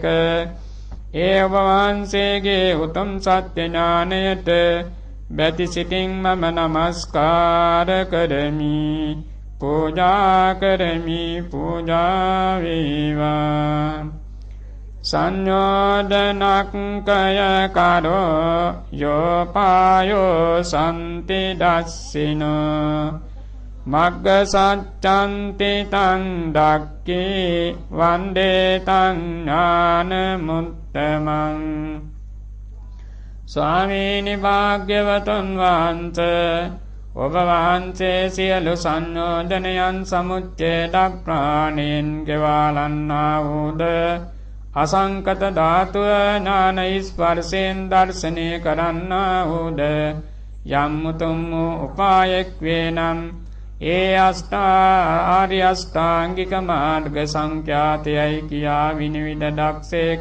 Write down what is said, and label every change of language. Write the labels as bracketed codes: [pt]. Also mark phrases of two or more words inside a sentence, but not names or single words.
[si] ඒ ඔබ වහන්සේගේ උතුම් සත්‍ය ඥානයට බැතිසිතින් මම නමස්කාර කරමි. පූජා කරමි. පූජා වේවා. [pi] සංයෝදනක්කය කරෝ යෝපායෝ සම්ති දස්සිනෝ මග්ග සච්ඡන්ති තං දක්ඛේ වන්දේ තං ඥානමුත්තමං. [si] ස්වාමීනි භාග්‍යවතුන් වහන්සේ ඔබ වහන්සේ සියලු සංයෝජනයන් සමුච්ඡේදක් ප්‍රාණයෙන් ගෙවාලන්නා වූද අසංකත ධාතුව ඥාන ස්පර්ශයෙන් දර්ශනය කරන්නා වූද යම් උතුම් උපායක් වේ නම් ඒ ආර්ය අෂ්ටාංගික මාර්ග සංඛ්‍යාතයයි කියා විනිවිද දක්සේක.